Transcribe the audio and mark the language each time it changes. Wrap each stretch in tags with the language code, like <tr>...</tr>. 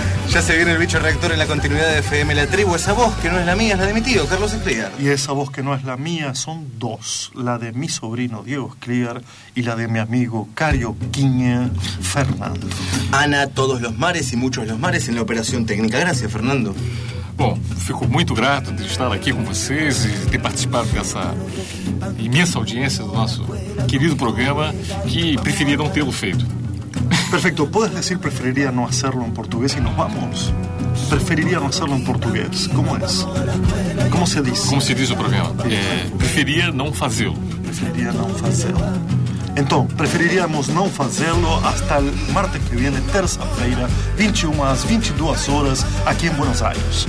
<es>Ya se viene el bicho reactor en la continuidad de FM La Tribu. Esa voz que no es la mía es la de mi tío, Carlos Escliar. Y esa voz que no es la mía son dos. La de mi sobrino, Diego Escliar, y la de mi amigo Cario Quiña, Fernando. Ana, todos los mares y muchos los mares en la operación técnica. Gracias, Fernando.</es> <pt>Bom, fico muito grato de estar aqui com vocês e ter participado dessa imensa audiência do nosso querido programa, que preferia não tê-lo feito.</pt> <es>Perfecto, ¿puedes decir preferiría no hacerlo en portugués y nos vamos? Preferiría no hacerlo en portugués, ¿cómo es? ¿Cómo se dice? ¿Cómo se dice el programa? Preferiría no hacerlo. Preferiría no hacerlo. Entonces, preferiríamos no hacerlo hasta el martes que viene, terça-feira, 21:00-22:00, aquí en Buenos Aires.</es>